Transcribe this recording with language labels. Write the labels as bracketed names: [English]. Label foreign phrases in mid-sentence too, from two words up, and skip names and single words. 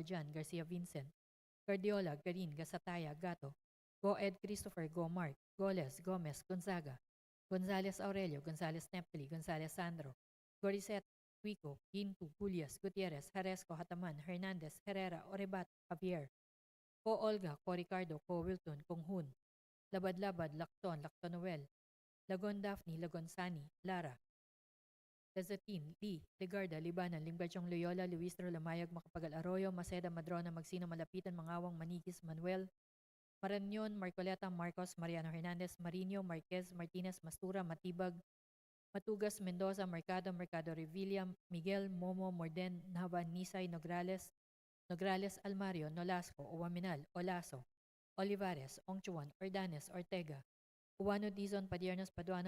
[Filipino] Jan, Garcia Vincent, Guardiola, Garin, Gasataya, Gato, Go Ed Christopher, Go Mark, Goles, Gomez, Gonzaga, Gonzales Aurelio, Gonzales Neptali, Gonzales Sandro, Goriset, Huico, Gintu, Julius, Gutierrez, Jaresco, Hataman, Hernandez, Herrera, Orebat, Javier, Ko Olga, Ko Ricardo, Ko Wilton, Kong Hun, Labad-Labad, Lacton, Lactonoel, Lagon Daphne, Lagon Sani, Lara, Lazatin, Lee, Legarda, Libanan, Limberchong Loyola, Luistro, Lamayag, Makapagal Arroyo, Maceda, Madrona, Magsino, Malapitan, Mangawang, Manigis, Manuel, Marañon, Marcoleta, Marcos, Mariano Hernandez, Marino, Marquez, Martinez, Mastura, Matibag, Matugas, Mendoza, Mercado, Mercado Revilla, Miguel, Momo, Morden, Nava, Nisay, Nograles, Nograles, Almario, Nolasco, Uwaminal, Olaso, Olivares, Ongchuan, Ordanes, Ortega, Uwano, Dizon, Padiernos, Paduano,